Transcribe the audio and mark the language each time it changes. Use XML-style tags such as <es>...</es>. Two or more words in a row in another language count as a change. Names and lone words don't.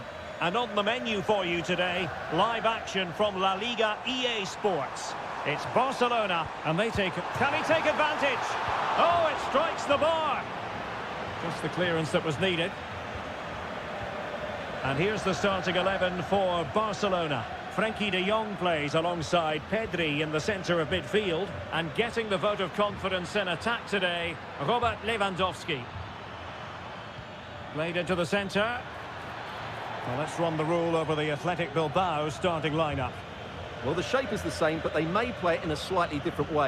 <en>And on the menu for you today, live action from La Liga EA Sports. It's Barcelona, and they take it. Can he take advantage? Oh, it strikes the bar. Just the clearance that was needed. And here's the starting 11 for Barcelona. Frenkie de Jong plays alongside Pedri in the centre of midfield, and getting the vote of confidence in attack today, Robert Lewandowski. Played into the centre. Well, let's run the rule over the Athletic Bilbao starting lineup. Well, the shape is the same, but they may play it in a slightly different way.</en>